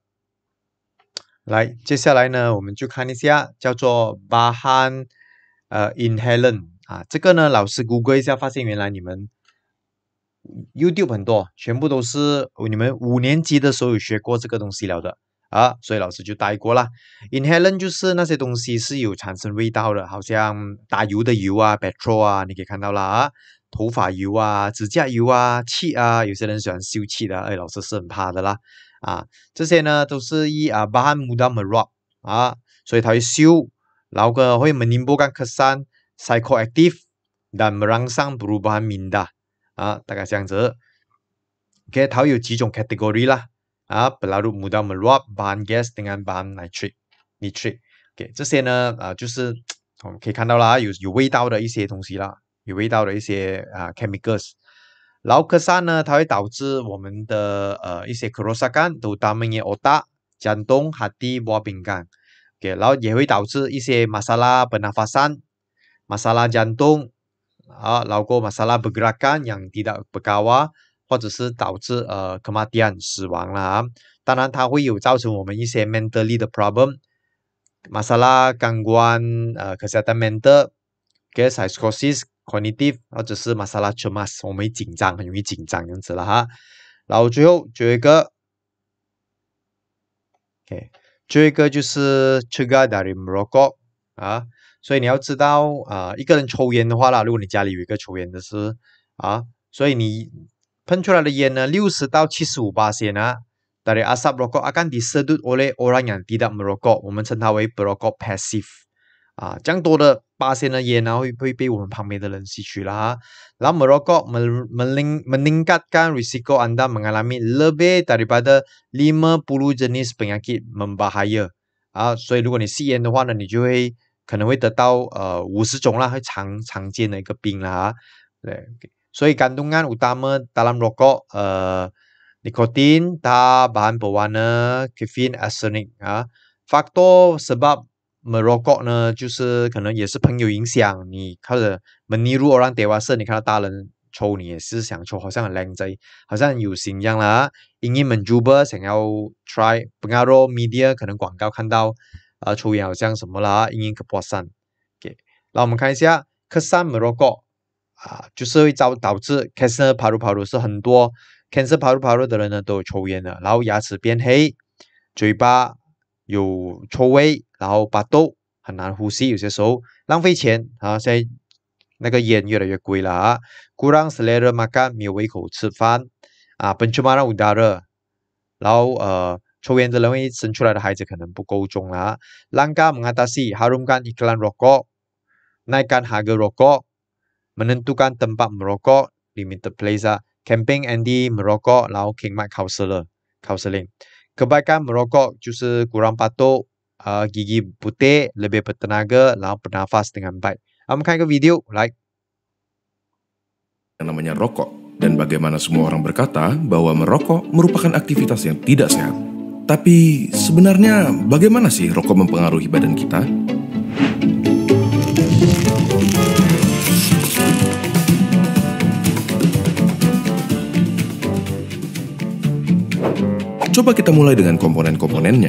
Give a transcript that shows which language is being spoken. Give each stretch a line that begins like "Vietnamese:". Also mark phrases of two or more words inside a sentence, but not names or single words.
Chinese: 来，接下来呢，我们就看一下叫做
Malay: bahan inhalant
Chinese: 这个呢，老师 Google 一下，发现原来你们 YouTube 很多，全部都是你们5年级的时候有学过这个东西了的所以老师就带过啦。inhalant 就是那些东西是有产生味道的，好像打油的油petrol 你可以看到啦头发油指甲油气有些人喜欢嗅气的，老师是很怕的啦。这些呢都是
Malay: bahan mudah meluap
Chinese: 所以它会嗅，然后会
Malay: menimbulkan kesan psychoactive dan merangsang perubahan minda
Chinese: 大概这样子。
Malay: OK，
Chinese: 它有几种
Malay: kategori 啦 pelarut mudah meluap, bahan gas dengan bahan nitrit。
Chinese: OK， 这些呢就是我们可以看到啦，有味道的一些东西啦，有味道的一些chemicals。然后kesan呢，它会导致我们的一些
Malay: kerosakan terutamanya otak, jantung, hati, buah pinggang。
Chinese: OK， 然后也会导致一些
Malay: masalah pernafasan, masalah jantung，然后 masalah pergerakan yang tidak berkawa，
Chinese: 或者是导致kematian 死亡啦。当然它会有造成我们一些
Malay: mentally 的 problem， masalah gangguan kesehatan mental，
English: psychosis cognitive，
Malay: 或者是 masalah cemas，
Chinese: 我们会紧张，很容易紧张这样子了哈。然后最后一个 OK， 最后一个就是
Malay: cegah dari merokok
Chinese: 所以你要知道一个人抽烟的话啦，如果你家里有一个抽烟的是所以你喷出来的烟呢60到75%
Malay: dari asap rokok akan disedut oleh orang yang tidak merokok，
Chinese: 我们称它为
Malay: perokok pasif。
Chinese: 这样多的8%的烟会被我们旁边的人吸取了然后
Malay: merokok meningkatkan risiko anda mengalami lebih daripada 50 jenis penyakit membahaya 所
Chinese: 以如果你吸烟的话呢，你就会可能会得到50种啦，会常见的一个病啦对，
Malay: 所以 kandungan utama dalam rokok nikotin, tar, bahan pewarna, kafein, arsenik faktor sebab merokok
Chinese: 呢，就是可能也是朋友影响你，或者
Malay: meniru orang dewasa，
Chinese: 你看到大人抽，你也是想抽，好像很靓仔，好像很有型一样啦。
Malay: ingin mencuba，想要 try， pengaruh media，
Chinese: 可能广告看到抽烟好像什么啦
Malay: ingin kepuasan。
Chinese: OK， 那我们看一下
Malay: kesan merokok
Chinese: 就是会导致
Malay: cancer paru-paru，
Chinese: 是很多
Malay: cancer paru-paru
Chinese: 的人呢都有抽烟的，然后牙齿变黑，嘴巴有臭味，然后batuk，很难呼吸，有些时候浪费钱现在那个烟越来越贵了
Malay: kurang selera makan，
Chinese: 没有胃口吃饭
Malay: pencemaran udara，
Chinese: 然后抽烟的人会生出来的孩子可能不够重啦
Malay: langkah mengatasi harumkan iklan rokok， naikkan harga rokok， menentukan tempat merokok，
English: limited place camping
Malay: anti merokok，然后 khidmat counseling。Kebaikan merokok 就是 kurang batuk, gigi putih, lebih bertenaga, 然后 bernafas dengan baik.
Chinese: 我们看一个 video， 来。
Indonesian: Yang namanya rokok, dan bagaimana semua orang berkata bahwa merokok merupakan aktivitas yang tidak sehat. Tapi sebenarnya bagaimana sih rokok mempengaruhi badan kita? Coba kita mulai dengan komponen-komponennya.